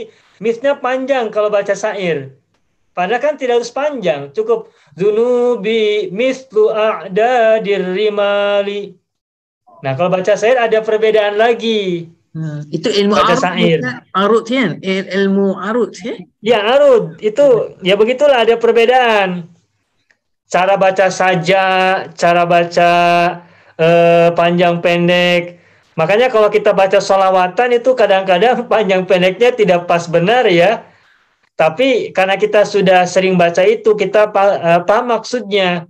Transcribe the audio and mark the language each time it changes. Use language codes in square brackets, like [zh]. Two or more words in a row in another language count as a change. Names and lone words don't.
[id] Misnya panjang kalau baca syair. Padahal kan tidak harus panjang, cukup [ar] ذنوبي مثل أعداد الرمال. [id] Nah, kalau baca syair ada perbedaan lagi. Itu ilmu baca syair. Arut kan? Ilmu arut ya? Ya, arut. Itu ya begitulah ada perbedaan. Cara baca saja, cara baca panjang pendek. Makanya kalau kita baca sholawatan itu kadang-kadang panjang pendeknya tidak pas benar ya. Tapi karena kita sudah sering baca itu, kita paham maksudnya.